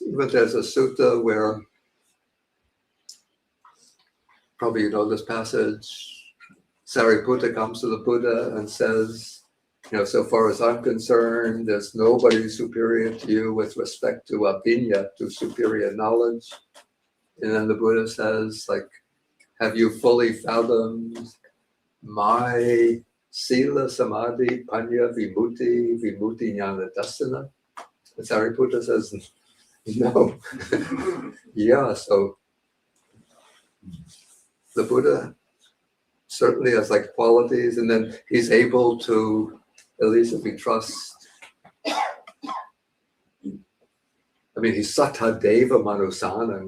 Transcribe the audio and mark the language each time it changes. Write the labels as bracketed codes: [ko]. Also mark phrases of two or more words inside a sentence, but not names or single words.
[en] Even there's a sutta where, probably you know this passage, Sariputta comes to the Buddha and says, so far as I'm concerned, there's nobody superior to you with respect to abhinya, to superior knowledge. And then the Buddha says, have you fully fathomed my [pi] sila, samadhi, panya, vimutti jnana dasana? [en] And Sariputta says, no. So the Buddha certainly has qualities, and then he's able to, at least if we trust, he's [pi] Sattva Deva Manusanam.